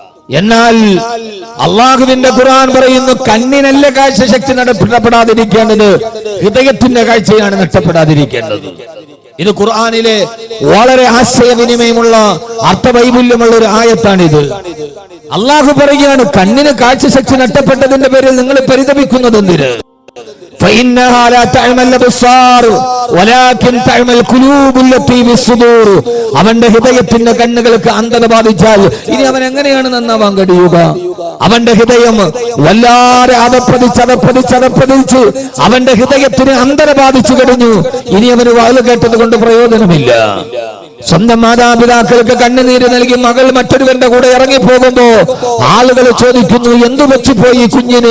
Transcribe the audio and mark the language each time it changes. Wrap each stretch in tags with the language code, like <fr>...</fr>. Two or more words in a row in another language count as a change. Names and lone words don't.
<ml>എന്നാൽ അള്ളാഹുവിന്റെ ഖുർആൻ പറയുന്നു കണ്ണിനല്ല കാഴ്ചശക്തി നഷ്ടപ്പെടാതിരിക്കേണ്ടത്, ഹൃദയത്തിന്റെ കാഴ്ചയാണ് നഷ്ടപ്പെടാതിരിക്കേണ്ടത്. ഇത് ഖുർആനിലെ വളരെ ആശയവിനിമയമുള്ള അർത്ഥവൈപുല്യമുള്ള ഒരു ആയത്താണിത്. അള്ളാഹു പറയുകയാണ്, കണ്ണിന് കാഴ്ചശക്തി നഷ്ടപ്പെട്ടതിന്റെ പേരിൽ നിങ്ങൾ പരിതപിക്കുന്നത് എന്തിന്?</ml> <ar>فإنها لا تعمى الأبصار ولكن تعمى القلوب التي في الصدور.</ar> <ml>അവന്റെ ഹൃദയത്തിന്റെ കണ്ണുകൾക്ക് അന്ധത ബാധിച്ചാൽ ഇനി അവൻ എങ്ങനെയാണ് നന്നാവാൻ കഴിയുക? അവന്റെ ഹൃദയം വല്ലാതെ അതപ്പതിച്ച് അവന്റെ ഹൃദയത്തിന് അന്ധത ബാധിച്ചു കഴിഞ്ഞു. ഇനി അവന് വാല് കേട്ടത് കൊണ്ട് പ്രയോജനമില്ല. സ്വന്തം മാതാപിതാക്കൾക്ക് കണ്ണുനീര് നൽകി മകൾ മറ്റൊരുവന്റെ കൂടെ ഇറങ്ങിപ്പോകുമ്പോ ആളുകൾ ചോദിക്കുന്നു, എന്തു വെച്ചുപോയി കുഞ്ഞിന്?</ml>